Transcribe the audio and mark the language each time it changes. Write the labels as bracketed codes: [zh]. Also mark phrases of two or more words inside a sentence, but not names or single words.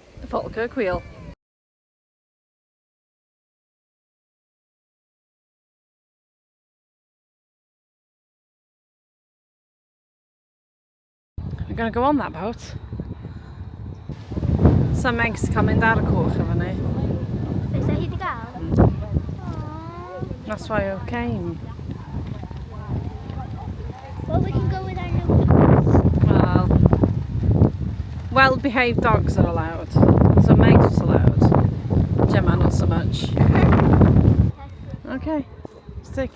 [en] Falkirk wheel. We're going to go on that boat. Some eggs coming [cy] ar y cwch efo ni. [en] Is that [cy] hyd I gael? [en] That's why I came. Well, we can go with our new dogs. Well behaved dogs are allowed. So Meg's allowed. Gemma not so much. Okay. Stick.